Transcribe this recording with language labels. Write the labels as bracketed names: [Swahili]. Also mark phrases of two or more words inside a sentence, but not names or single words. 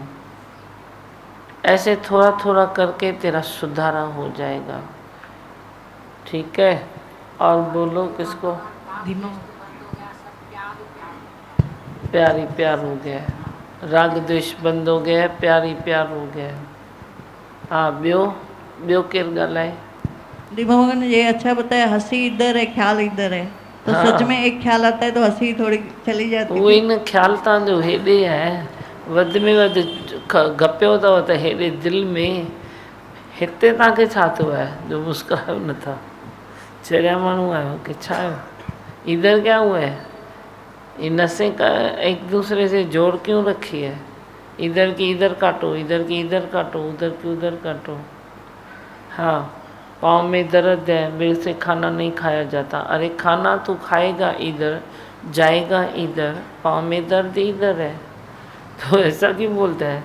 [Hindi] ऐसे थोड़ा थोड़ा करके तेरा सुधारा हो जाएगा। ठीक है? और बोलो किसको? प्यार ही प्यार हो गया है, राग द्वेष बंद हो गया है, प्यार ही प्यार हो गया है। हाँ, [Sindhi] ॿियो केरु ॻाल्हाए? [Hindi] दीपा भगवान ने ये अच्छा बताया, हंसी इधर है ख्याल इधर है, तो हाँ। सच में एक ख्याल आता है तो हंसी थोड़ी चली जाती [Sindhi] उहो ई न, ख़्याल तव्हांजो हेॾे आहे, वधि में वधि गपियो अथव त हेॾे दिलि में। हिते तव्हांखे छा थियो आहे जो मुस्कुरायो नथा? चरिया माण्हू आहियो कि छा आहियो? [Hindi] इधर क्या हुआ है? ये नसें का एक दूसरे से जोड़ क्यों रखी है? इधर की इधर काटो, इधर की इधर काटो, उधर की उधर काटो। हाँ, पाँव में दर्द है, मेरे से खाना नहीं खाया जाता। अरे खाना तो खाएगा इधर, जाएगा इधर, पाँव में दर्द इधर है, तो ऐसा क्यों बोलता है?